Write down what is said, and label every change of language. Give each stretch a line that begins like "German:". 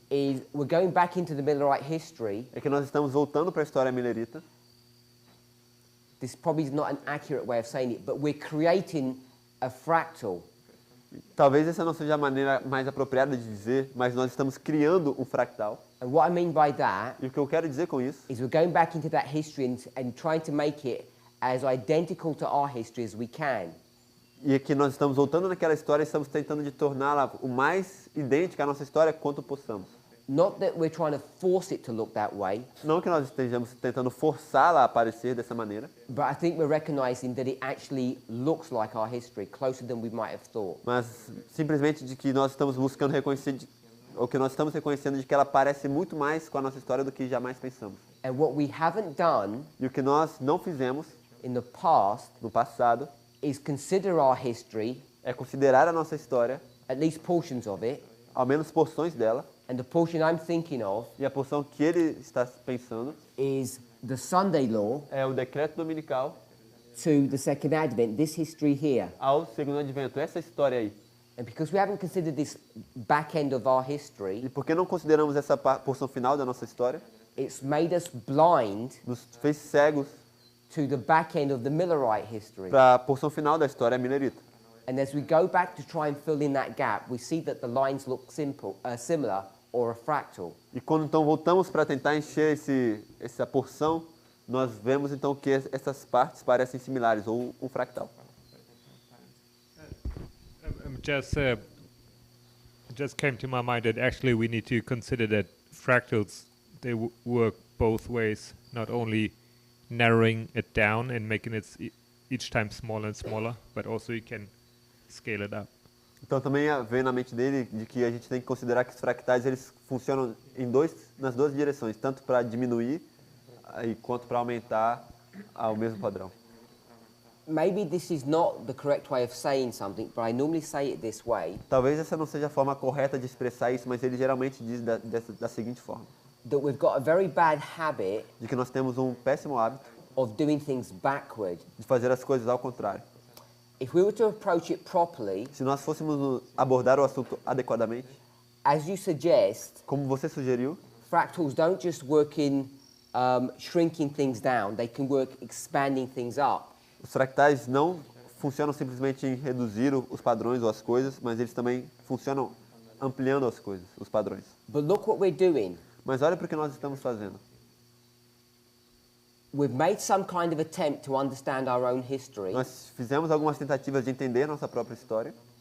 English: is we're going back into the Millerite history.
Portuguese: é que nós estamos voltando para a história milerita.
English: This probably is not an accurate way of saying it, but we're creating a fractal.
Portuguese: Talvez essa não seja a maneira mais apropriada de dizer, mas nós estamos criando um fractal.
English: And what I mean by that
Portuguese: E o que eu quero dizer com isso
English: is we're going back into that history and trying to make it as identical to our history as we can.
Portuguese: é que nós estamos voltando naquela história e estamos tentando de torná-la o mais idêntica à nossa história quanto possamos.
English: Not that we're trying to force it to look that way,
Portuguese: Não que nós estejamos tentando forçá-la a aparecer dessa maneira,
English: but I think we're recognizing that it actually looks like our history, closer than we might have thought.
Portuguese: mas simplesmente de que nós estamos buscando reconhecer, ou que nós estamos reconhecendo de que ela parece muito mais com a nossa história do que jamais pensamos.
English: And what we haven't done
Portuguese: E o que nós não fizemos
English: in the past
Portuguese: no passado
English: is consider our history,
Portuguese: é considerar a nossa história,
English: at least portions of it,
Portuguese: ao menos porções dela,
English: and the portion I'm thinking of
Portuguese: e a porção que ele está pensando
English: is the Sunday law
Portuguese: é o decreto dominical
English: to the second advent, this history here.
Portuguese: ao segundo advento, essa história aí.
English: And because we haven't considered this back end of our
Portuguese: E
English: history,
Portuguese: por que não consideramos essa porção final da nossa história?
English: it's made us blind
Portuguese: Nos fez cegos
English: to the back end of the Millerite history.
Portuguese: para a porção final da história milerita.
English: And as we go back to try and fill in that gap, we see that the lines look similar or a fractal.
Portuguese: E quando então voltamos para tentar encher essa porção, nós vemos então que essas partes parecem similares, ou um fractal.
English: just came to my mind that actually we need to consider that fractals, they work both ways, not only narrowing it down and making it each time smaller and smaller, but also you can scale it up.
Portuguese: Então também veio na mente dele de que a gente tem que considerar que os fractais eles funcionam nas duas direções, tanto para diminuir quanto para aumentar ao mesmo padrão.
English: Maybe this is not the correct way of saying something, but I normally say it this way.
Portuguese: Talvez essa não seja a forma correta de expressar isso, mas ele geralmente diz da seguinte forma:
English: That we've got a very bad habit
Portuguese: de que nós temos um péssimo hábito
English: of doing things backward.
Portuguese: de fazer as coisas ao contrário.
English: If we were to approach it properly,
Portuguese: Se nós fôssemos abordar o assunto adequadamente,
English: as you suggest,
Portuguese: como você sugeriu,
English: fractals don't just work in shrinking things down, they can work expanding things up.
Portuguese: os fractais não funcionam simplesmente em reduzir os padrões ou as coisas, mas eles também funcionam ampliando as coisas, os padrões.
English: But look what we're doing.
Portuguese: Mas olha para o que nós estamos fazendo.
English: We've made some kind of attempt to understand our own history.
Portuguese: Nós fizemos algumas tentativas de entender nossa própria história.